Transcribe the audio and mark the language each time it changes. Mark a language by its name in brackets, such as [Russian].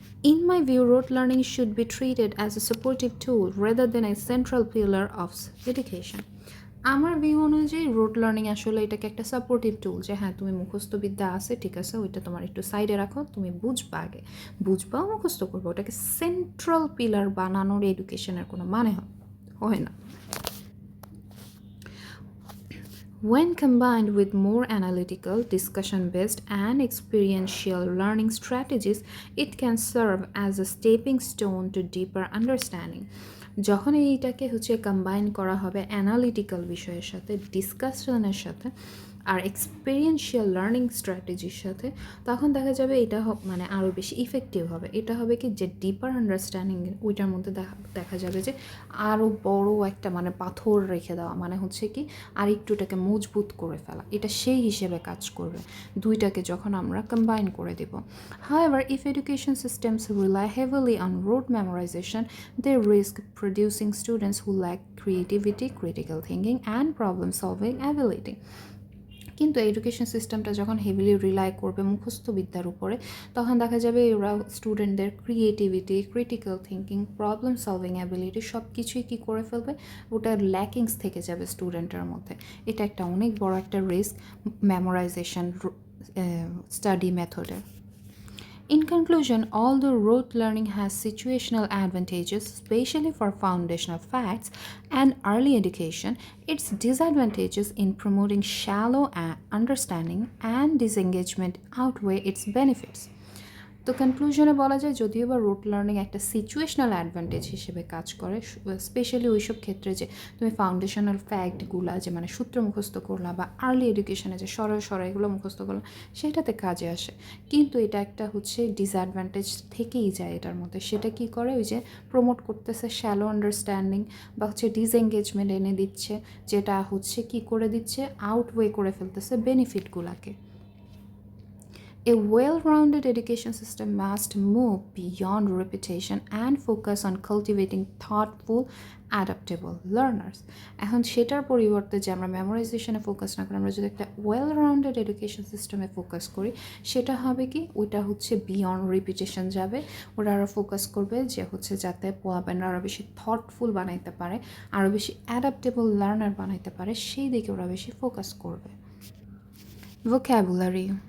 [English] In my view, rote learning should be treated as a supportive tool rather than a central pillar of education. [Bangla] আমার view অনুযায়ী রোট learning আসলে এটাকে একটা supportive টুল, যে হ্যাঁ তুমি মুখস্থ বিদ্যা আছে ঠিক আছে, ওইটা তোমার একটু সাইডে রাখো, তুমি বুঝবা, আগে বুঝবা মুখস্থ করবো, ওটাকে সেন্ট্রাল পিলার বানানোর এডুকেশনের কোনো মানে হয় না। [English] When combined with more analytical, discussion-based, and experiential learning strategies, it can serve as a stepping stone to deeper understanding. [Bangla] যখন এইটাকে হচ্ছে কম্বাইন করা হবে অ্যানালিটিক্যাল বিষয়ের সাথে, ডিসকাশনের সাথে আর এক্সপিরিয়েন্সিয়াল লার্নিং স্ট্র্যাটেজির সাথে, তখন দেখা যাবে এটা মানে আরও বেশি ইফেক্টিভ হবে। এটা হবে কি যে ডিপার আন্ডারস্ট্যান্ডিং, ওইটার মধ্যে দেখা যাবে যে আরও বড় একটা মানে পাথর রেখে দেওয়া, মানে হচ্ছে কি আর একটুটাকে মজবুত করে ফেলা, এটা সেই হিসেবে কাজ করবে দুইটাকে যখন আমরা কম্বাইন করে দেব। [English] However, if education systems rely heavily on rote memorization, they risk producing students who lack creativity, critical thinking, and problem-solving ability. [Bangla] কিন্তু এডুকেশন সিস্টেমটা যখন হেভিলি রিলাই করবে মুখস্থ বিদ্যার উপরে, তখন দেখা যাবে ওরা স্টুডেন্টদের creativity, critical thinking, problem solving ability সব কিছুই কী করে ফেলবে, ওটার ল্যাকিংস থেকে যাবে স্টুডেন্টের মধ্যে। এটা একটা অনেক বড় একটা রিস্ক মেমোরাইজেশন স্টাডি মেথডের। [English] In conclusion, although rote learning has situational advantages, especially for foundational facts and early education, its disadvantages in promoting shallow understanding and disengagement outweigh its benefits. [Bangla] তো কনক্লুশনে বলা যায় যদিও বা রুট লার্নিং একটা situational advantage হিসেবে কাজ করে, স্পেশালি ওইসব ক্ষেত্রে যে তুমি ফাউন্ডেশনাল ফ্যাক্টগুলো যে মানে সূত্র মুখস্থ করলা বা আর্লি এডুকেশনে যে সরল সরল এগুলো মুখস্থ করলাম সেটাতে কাজে আসে, কিন্তু এটা একটা হচ্ছে ডিসঅ্যাডভান্টেজ থেকেই যায় এটার মধ্যে। সেটা কি করে ওই যে প্রমোট করতেছে শ্যালো আন্ডারস্ট্যান্ডিং বা হচ্ছে ডিসএঙ্গেজমেন্ট এনে দিচ্ছে, যেটা হচ্ছে কি করে দিচ্ছে আউটওয়ে করে ফেলতেছে বেনিফিটগুলোকে। [English] A well rounded education system must move beyond repetition and focus on cultivating thoughtful, adaptable learners. [Bangla] এখন সেটার পরিবর্তে যে আমরা মেমোরাইজেশনে ফোকাস না করে আমরা যদি একটা ওয়েল রাউন্ডেড এডুকেশন সিস্টেমে ফোকাস করি, সেটা হবে কি ওইটা হচ্ছে বিয়ন্ড রিপিটেশন যাবে। ওরা আরও ফোকাস করবে যে হচ্ছে যাতে পোলাপেনরা আরও বেশি থটফুল বানাইতে পারে, আরও বেশি অ্যাডাপ্টেবল লার্নার বানাইতে পারে, সেই দিকে ওরা বেশি ফোকাস করবে। ভোক্যাবুলারি।